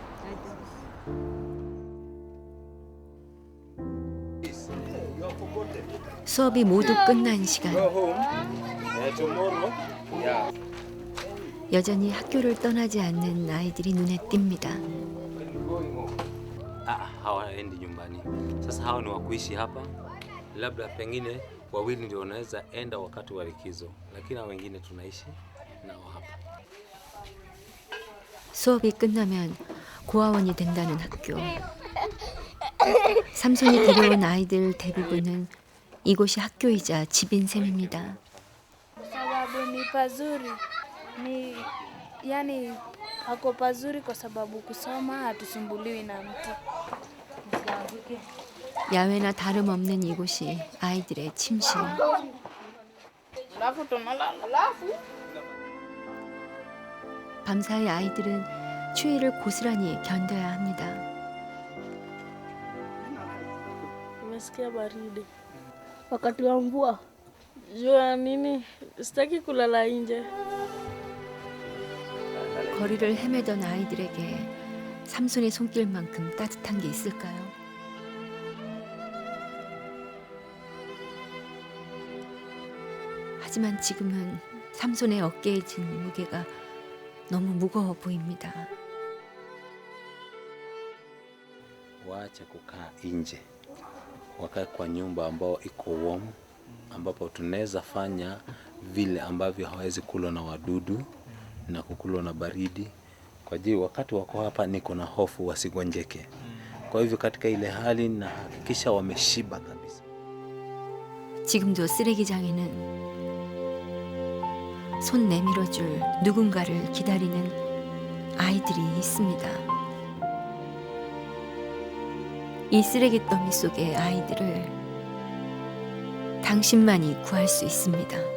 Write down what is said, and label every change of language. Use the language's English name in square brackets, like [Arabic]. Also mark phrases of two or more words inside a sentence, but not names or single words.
[Korean] 수업이 모두 끝난 시간. 여전히 학교를 떠나지 않는 아이들이 눈에 띕니다. [Swahili] hawaendi nyumbani. Sasa hao ni wa kuishi hapa, labda pengine wawili ndio wanaweza enda wakati wa likizo, lakini hao wengine tunaishi nao hapa. [Korean] 수업이 끝나면 고아원이 된다는 학교. 삼손이 데려온 아이들 대부분은 이곳이 학교이자 집인 셈입니다. [Swahili] Sababu ni pazuri, ni yani hako pazuri kwa sababu kusoma hatusumbuliwi na mtu. [Korean] 야외나 다름없는 이곳이 아이들의 침실. [Swahili] Alafu tunalala. [Korean] 밤사이 아이들은 추위를 고스란히 견뎌야 합니다. [Swahili] Nimesikia baridi wakati wa mvua. Jua nini, sitaki kulala nje. [Korean] 거리를 헤매던 아이들에게 삼손의 손길만큼 따뜻한 게 있을까요? 하지만 지금은 삼손의 어깨에 진 무게가 너무 무거워 보입니다. [Swahili] Waache kukaa nje, wakae kwa nyumba ambao iko warm, ambapo tunaweza fanya vile ambavyo hawezi kulwa na wadudu na kukulwa na baridi. Kwa hiyo wakati wako hapa niko na hofu wasigonjeke. Kwa hivyo katika ile hali na hakikisha wameshiba kabisa. [Korean] 지금도 쓰레기장에는 손 내밀어줄 누군가를 기다리는 아이들이 있습니다. 이 쓰레기 더미 속의 아이들을 당신만이 구할 수 있습니다.